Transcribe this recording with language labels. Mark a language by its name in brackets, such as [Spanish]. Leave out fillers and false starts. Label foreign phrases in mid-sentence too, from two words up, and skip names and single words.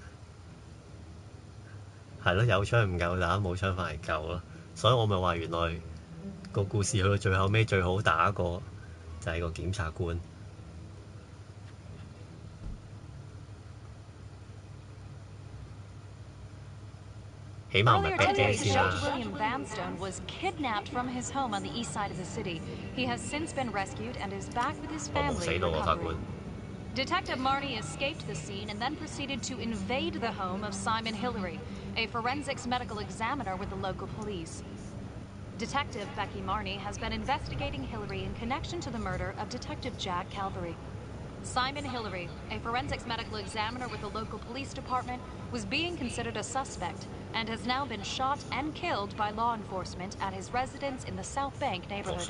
[Cantonese] 係咯，有槍唔夠打，冇槍反而夠咯。所以我咪話原來個故事去到最後尾最好打個就係個檢察官。起碼唔係逼驚先啦。 [English] William Vanstone was kidnapped from his home on the east side of the city. He has since been rescued and is back with his family. [Cantonese] 我冇死到喎，法官。 [English] Detective Marnie escaped the scene and then proceeded to invade the home of Simon Hillary, a forensics medical examiner with the local police. Detective Becky Marnie has been investigating Hillary in connection to the murder of Detective Jack Calvary. Simon Hillary, a forensics medical examiner with the local police department, was being considered a suspect and has now been shot and killed by law enforcement at his residence in the South Bank neighborhood.